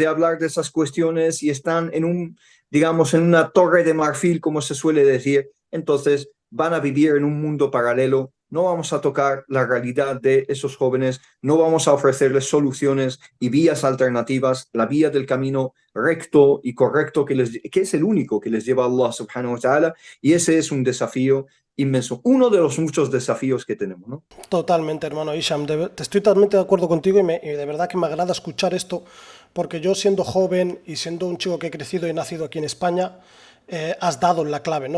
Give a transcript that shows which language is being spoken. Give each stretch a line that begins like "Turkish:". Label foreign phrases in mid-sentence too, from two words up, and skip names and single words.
Spanish: hablar de esas cuestiones y están digamos, en una torre de marfil, como se suele decir, entonces van a vivir en un mundo paralelo, no vamos a tocar la realidad de esos jóvenes, no vamos a ofrecerles soluciones y vías alternativas, la vía del camino recto y correcto que es el único que les lleva a Allah
Arabic: سبحانه وتعالى,
Spanish: y ese es un desafío inmenso, uno de los muchos desafíos que tenemos, ¿no? Totalmente, hermano Isham. Estoy totalmente de acuerdo contigo y de verdad que me agrada escuchar esto, porque yo siendo joven y siendo un chico que he crecido y nacido aquí en España, has dado la clave, ¿no?